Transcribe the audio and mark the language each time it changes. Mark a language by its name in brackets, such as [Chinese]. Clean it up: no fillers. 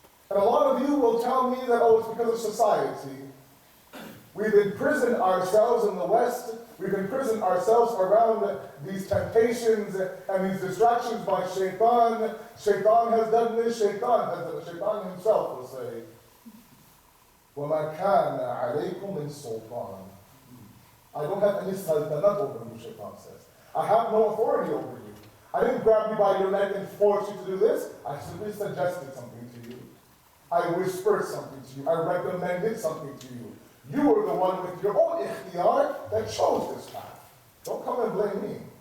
[English] And a lot of you will tell me that, oh, it's because of society. We've imprisoned ourselves in the West. We've imprisoned ourselves around these temptations and these distractions by shaitan. Shaitan has done this, shaitan has done it. Shaitan himself will say, [Arabic] وَمَا كَانَ عَلَيْكُمْ مِنْ سُلْطَانٍ. [English] I don't have any sultanat over you, shaitan says. I have no authority over you. I didn't grab you by your neck and force you to do this. I simply suggested something to you. I whispered something to you. I recommended something to you. You were the one with your own ikhtiyar that chose this path. Don't come and blame me.